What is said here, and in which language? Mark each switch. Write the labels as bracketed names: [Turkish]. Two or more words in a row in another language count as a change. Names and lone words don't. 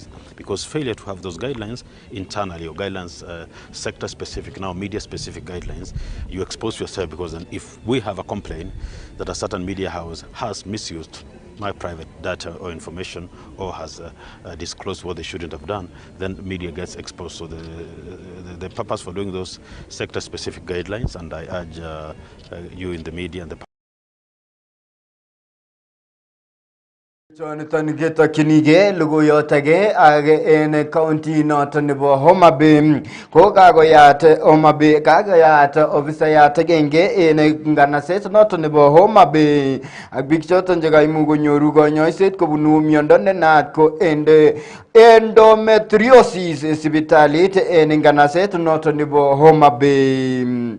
[English] Because failure to have those guidelines internally, or guidelines sector-specific, now media-specific guidelines, you expose yourself, because then if we have a complaint that a certain media house has misused my private data or information or has disclosed what they shouldn't have done, then media gets exposed. So the purpose for doing those sector-specific guidelines, and I urge you in the media and the [Kalenjin] Jonathan Getakinige logoyotage age en county noton nebo Homa Bay ko kagoyat Homa Bay kagoyat ofisayat agenge en nganaset noton nebo Homa Bay ak biik choton che kaimuch konyoru konyoiset kobunu miondo ne naat ko endometriosis sipitalit en nganaset noton nebo Homa Bay.